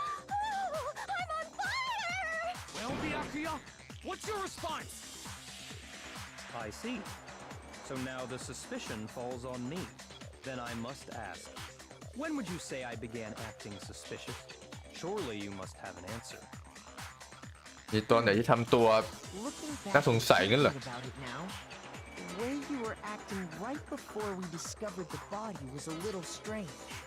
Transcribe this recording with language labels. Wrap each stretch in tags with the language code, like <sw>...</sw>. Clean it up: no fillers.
<en>Oh, I'm on fire! Well, Byakuya, what's your response? I see. So now the suspicion falls on me. Then I must ask, when would you say I began acting suspicious? Surely you must have an answer.</en> <th>นี่ตอนไหนที่ทำตัวน่าสงสัยงั้นเหรอ</th> <en>About it now, the way you were acting right before we discovered the body was a little strange.</en>